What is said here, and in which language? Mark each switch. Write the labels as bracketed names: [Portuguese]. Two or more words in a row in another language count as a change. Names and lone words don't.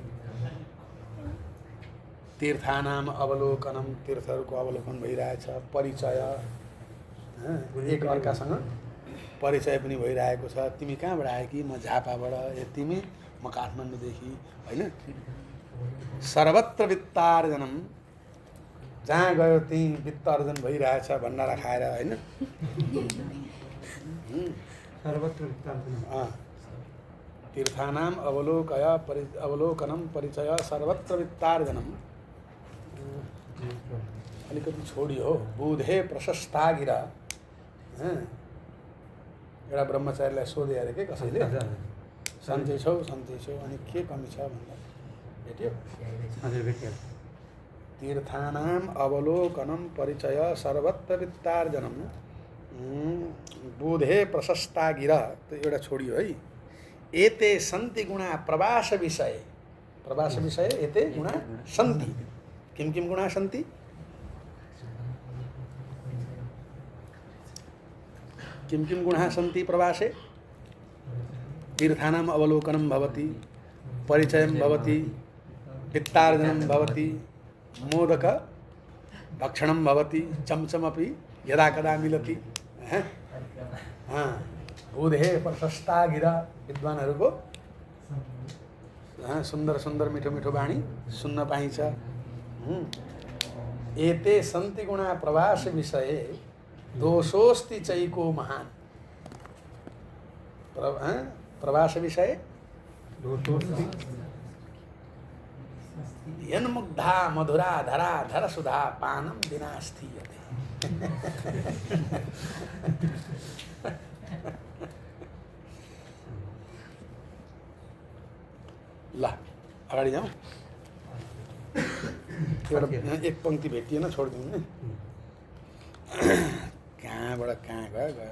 [Sanskrit] तीर्थानाम अवलोकनम, [Nepali] तीर्थहरूको अवलोकन भइरहेछ, परिचय, एक अर्कासँग परिचय पनि भइरहेको छ। तिमी कहाँबाट आयो कि? म झापाबाट। ए तिमी? म काठमाडौँदेखि, होइन? [Sanskrit] सर्वत्र वित्तार्जनम, [Nepali] जहाँ गयो त्यहीँ वित्त अर्जन भइरहेछ, भण्डारा खाएर, होइन? [Sanskrit] सर्वत्र वित्तार्जनम, तीर्थानाम अवलोकनम परिचय सर्वत्र वित्तार्जनम। [Nepali] अलिकति छोडियो, [Sanskrit] बुधे प्रशस्ता गिरा। [Nepali] एउटा ब्रह्मचारीलाई सोधे अरे के कसैले, सन्चै छौ अनि के कमी छ भन्दा भेट्यो। [Sanskrit] तीर्थानाम अवलोकनम परिचय सर्वत्र वित्तार्जनम बुधे प्रशस्ता गिरा, [Nepali] त एउटा छोडियो है। [Sanskrit] एते सन्ति गुणा प्रवास विषय, प्रवास विषय एते गुणा सन्ति। किं किं गुणा सन्ति? किं किं गुणा सन्ति प्रवासे? तीर्थानाम अवलोकनं भवति, परिचयं भवति, वित्तार्जनं भवति, मोदक भक्षणं भवति, चमचमपि यदा कदा मिलति। बुधे प्रशस्ता गिरा, [Nepali] विद्वानहरूको सुन्दर सुन्दर मिठो मिठो बाणी सुन्न पाइन्छ। [Sanskrit] एते सन्ति गुणा प्रवास विषय दोषोस्ति चैको महान। प्रवास विषय यन्मुग्धा मधुरा धरा धर सुधा पानम विना स्थीयते। [Nepali] ल अगाडि जाउँ। एक पंक्ति भेटिएन, छोडिदिउँ नि। कहाँबाट कहाँ गयो गयो।